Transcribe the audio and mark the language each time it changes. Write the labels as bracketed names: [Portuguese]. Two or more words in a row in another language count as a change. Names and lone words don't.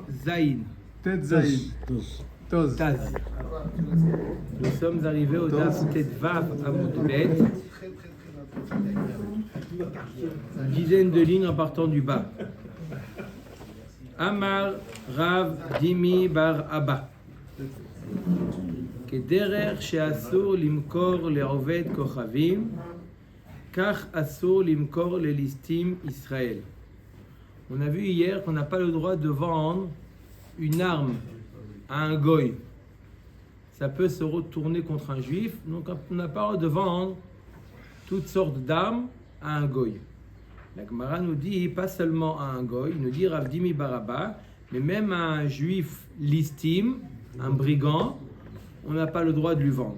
[Hebrew] Zaïn. טית זין. טז. Taz. [French] Nous sommes arrivés au [Hebrew] דף טית ואו עמוד בית. [French] Une dizaine de lignes en partant du bas. [Hebrew] אמר רב דימי בר אבא. כדרך שאסור למכור לעובד כוכבים, כך אסור למכור לליסטים ישראל. [French] On a vu hier qu'on n'a pas le droit de vendre une arme à un goy. Ça peut se retourner contre un juif, donc on n'a pas le droit de vendre toutes sortes d'armes à un goy. La Gemara nous dit pas seulement à un goy, il nous dit Rav Dimi Baraba, mais même à un juif listim, un brigand, on n'a pas le droit de lui vendre.